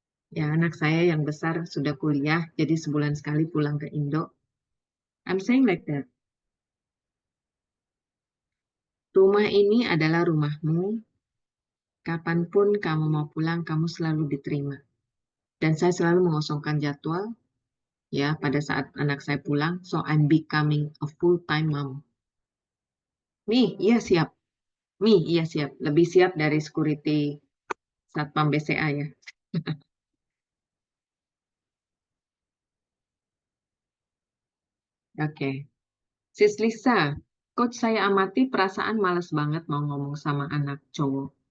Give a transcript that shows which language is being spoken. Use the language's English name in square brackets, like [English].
[Indonesian] Ya, anak saya yang besar sudah kuliah, jadi sebulan sekali pulang ke Indo. [English] I'm saying like that. [Indonesian] Rumah ini adalah rumahmu. Kapanpun kamu mau pulang, kamu selalu diterima. Dan saya selalu mengosongkan jadwal, ya, pada saat anak saya pulang. [English] So I'm becoming a full-time mom. [Indonesian] Nih, iya siap. Nih, iya siap. Lebih siap dari security Satpam BCA ya. Oke. Sis Lisa, coach saya amati perasaan males banget mau ngomong sama anak cowok.